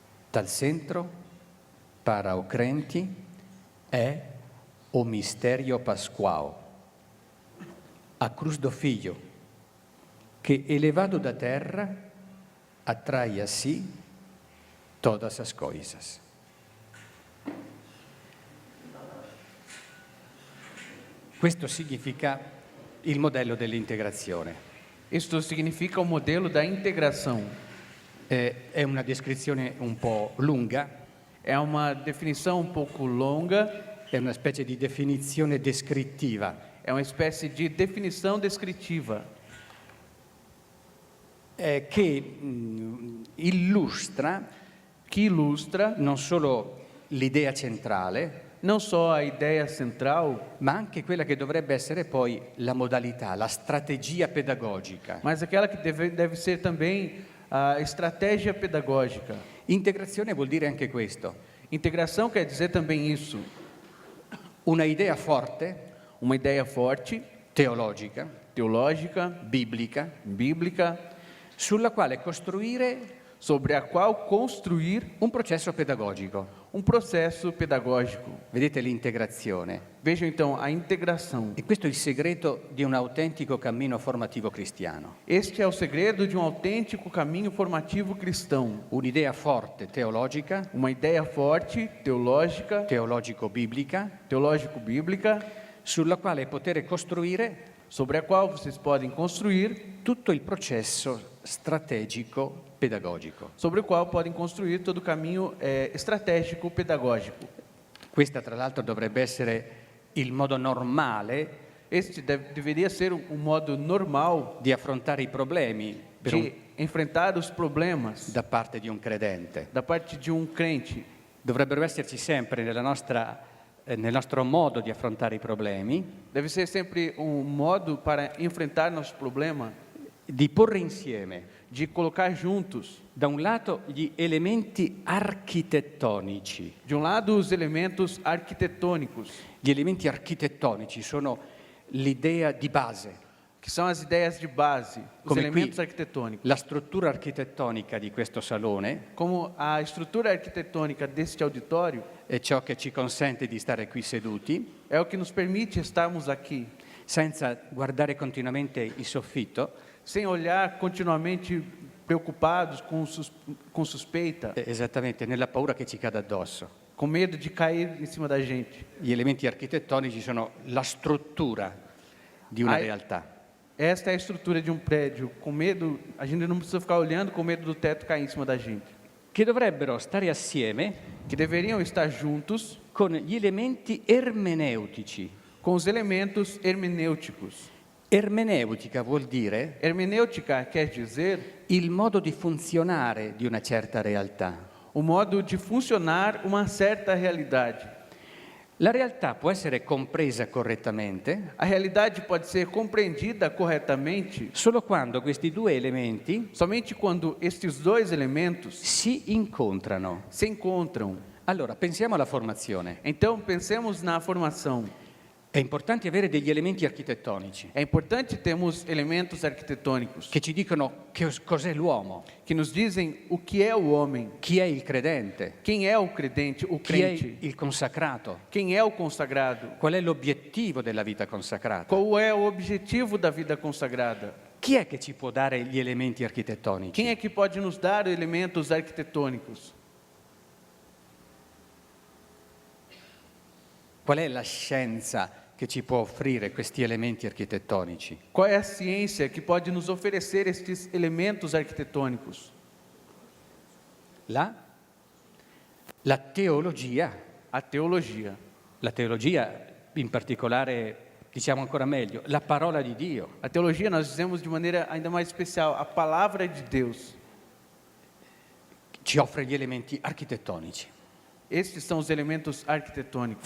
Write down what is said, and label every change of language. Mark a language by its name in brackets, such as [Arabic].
[Italian] Dal centro [Portuguese] para o crente è o mistério pascual, a cruz do Filho, que elevado da terra atrai a si todas as coisas. [Italian] Questo significa il modello dell'integrazione. [Portuguese] Isto significa o modelo da integração. [Italian] È una descrizione un po' lunga, [Portuguese] É uma definição um pouco longa, [Italian] è una specie di definizione descrittiva, [Portuguese] é uma espécie de definição descritiva [Italian] che illustra [Portuguese] que ilustra [Italian] non solo l'idea centrale, [Portuguese] não só a ideia central, [Italian] ma anche quella che dovrebbe essere poi la modalità, la strategia pedagogica. [Portuguese] mas aquela que deve ser também a estratégia pedagógica. [Italian] Integrazione vuol dire anche questo, [Portuguese] Integração quer dizer também isso, [Italian] una idea forte, [Portuguese] uma ideia forte, [Italian] teologica, [Portuguese] teológica, [Italian] biblica, [Portuguese] bíblica, [Italian] sulla quale costruire [Portuguese] sobre a qual construir [Italian] un processo pedagogico. [Portuguese] um processo pedagógico. [Italian] Vedete l'integrazione. [Portuguese] Vejam então a integração. [Italian] E questo è il segreto di un autentico cammino formativo cristiano. [Portuguese] Este é o segredo de um autêntico caminho formativo cristão. [Italian] Un'idea forte teologica, [Portuguese] Uma ideia forte, teológica, [Italian] teologico-biblica, [Portuguese] teológico-bíblica, [Italian] sulla quale poter costruire [Portuguese] sobre a qual vocês podem construir, [Italian] tutto il processo strategico pedagogico. [Portuguese] sobre o qual podem construir todo o caminho estratégico pedagógico. [Italian] Questa tra l'altro dovrebbe essere il modo normale [Portuguese] Este deveria ser um modo normal [Italian] di affrontare i problemi [Portuguese] de enfrentar os problemas [Italian] da parte di un credente. [Portuguese] da parte de um crente. [Italian] Dovrebbero esserci sempre nel nostro modo di affrontare i problemi, [Portuguese] Deve ser sempre um modo para enfrentar nosso problema, [Italian] di porre insieme [Portuguese] de colocar juntos, [Italian] da un lato gli elementi architettonici. [Portuguese] de um lado, os elementos arquitetônicos, [Italian] Gli elementi architettonici sono l'idea di base, [Portuguese] que são as ideias de base, os [Italian] Come [Portuguese] elementos [Italian] qui. [Portuguese] arquitetônicos. [Italian] la struttura architettonica di questo salone [Portuguese] Como a estrutura arquitetônica deste auditório [Italian] è ciò che ci consente di stare qui seduti [Portuguese] é o que nos permite estarmos aqui, [Italian] senza guardare continuamente il soffitto, [Portuguese] sem olhar continuamente preocupados com suspeita, [Italian] esattamente nella paura che ci cada addosso. [Portuguese] com medo de cair em cima da gente. [Italian] Gli elementi architettonici sono la struttura di una Ai- realtà. [Portuguese] Esta é a estrutura de um prédio, com medo, a gente não precisa ficar olhando com medo do teto cair em cima da gente. [Italian] Che dovrebbero stare assieme [Portuguese] Que deveriam estar juntos [Italian] con gli elementi ermeneutici. [Portuguese] com os elementos hermenêuticos. [Italian] Ermeneutica vuol dire [Portuguese] Hermenêutica quer dizer [Italian] il modo di funzionare di una certa realtà. [Portuguese] o modo de funcionar uma certa realidade. [Italian] La realtà può essere compresa correttamente [Portuguese] A realidade pode ser compreendida corretamente [Italian] solo quando questi due elementi [Portuguese] somente quando estes dois elementos [Italian] si incontrano. [Portuguese] se encontram. [Italian] Allora, pensiamo alla formazione. [Portuguese] Então, pensemos na formação. [Italian] È importante avere degli elementi architettonici [Portuguese] É importante termos elementos arquitetônicos [Italian] che ci dicono cos'è l'uomo, [Portuguese] que nos dizem o que é o homem, [Italian] chi è il credente, [Portuguese] quem é o credente, o [Italian] chi è [Portuguese] crente, [Italian] il consacrato, [Portuguese] quem é o consagrado, [Italian] qual è l'obiettivo della vita consacrata. [Portuguese] qual é o objetivo da vida consagrada. [Italian] Chi è che ci può dare gli elementi architettonici? [Portuguese] Quem é que pode nos dar elementos arquitetônicos? [Italian] Qual è la scienza che ci può offrire questi elementi architettonici? [Portuguese] Qual é a ciência que pode nos oferecer estes elementos arquitetônicos? [Italian] La teologia. [Portuguese] A teologia. [Italian] La teologia, in particolare, diciamo ancora meglio, la parola di Dio. [Portuguese] A teologia nós dizemos de maneira ainda mais especial, a palavra de Deus. [Italian] Ci offre gli elementi architettonici, [Portuguese] Estes são os elementos arquitetônicos